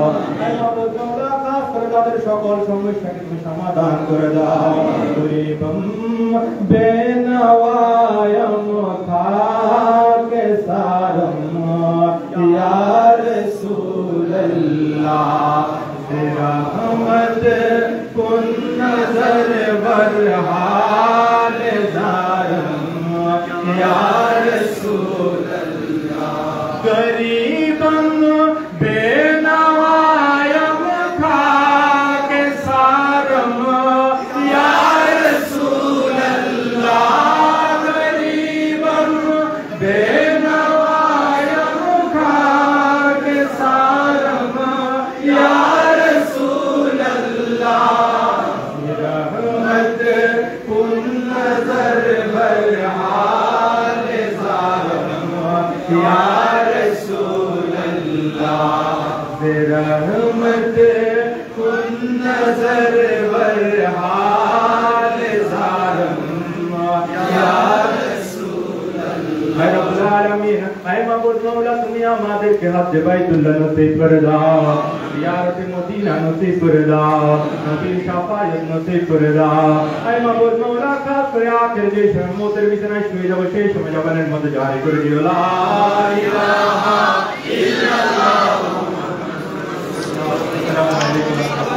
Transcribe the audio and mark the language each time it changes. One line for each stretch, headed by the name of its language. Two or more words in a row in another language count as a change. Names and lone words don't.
Bangla: মওলা খাস করে তাদের সকল সমস্যাকে তুমি সমাধান করে দাও.
Persian: غریبم بی‌نوایم خاک سرم یا رسول‌الله رحمت کن نظر برحال زارم یا رسول‌الله غریبم بی‌نوایم خاک سرم یا رسول‌الله غریبم بی‌نوایم خاک سرم یا رحمت کن نظر برحال زارم یا رسول‌الله رحمت کن نظر برحال زارم یا رسول‌الله.
Bangla: ऐ
Arabic: رب العالمين
Bangla: ऐ मबूद মাবুদ মাওলা তুমি আমাদেরকে হজ্জে বাইতুল্লাহ নসিব করে দাও, জিয়ারতে মদিনা নসিব করে দাও, নবীর শাফায়াত নসিব করে দাও। আয় মাবুদ মাওলা খাস করে আখের যে সময় মওতের বিছানায় শুয়ে যাব সেই সময় জবানের মধ্যে জারি করে দিও
Arabic: لا إله إلا الله.